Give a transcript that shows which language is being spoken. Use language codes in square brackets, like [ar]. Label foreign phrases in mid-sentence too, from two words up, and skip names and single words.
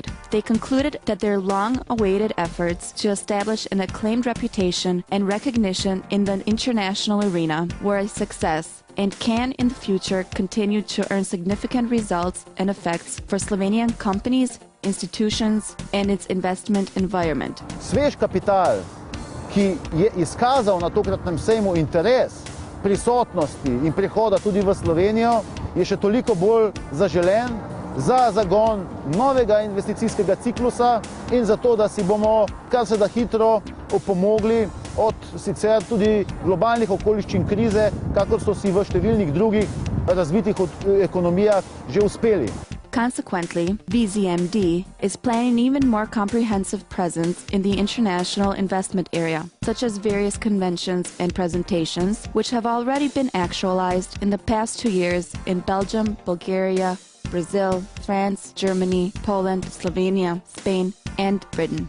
[en] They concluded that their long-awaited efforts to establish an acclaimed reputation and recognition in the international arena were a success and can in the future continue to earn significant results and effects for Slovenian companies, institutions and its investment environment. [sl] Svež kapital, ki je izkazal na tokratnem sejmu interes prisotnosti in prihoda tudi v Slovenijo, je še toliko bolj zaželen za zagon novega investicijskega ciklusa in za to, da si bomo kar se da hitro opomogli od sicer tudi globalnih okoliščin krize, kakor so si v številnih drugih razvitih ekonomijah že uspeli. [en] Consequently, VZMD is planning an even more comprehensive presence in the international investment area, such as various conventions and presentations, which have already been actualized in the past 2 years in Belgium, Bulgaria, Brazil, France, Germany, Poland, Slovenia, Spain, and Britain.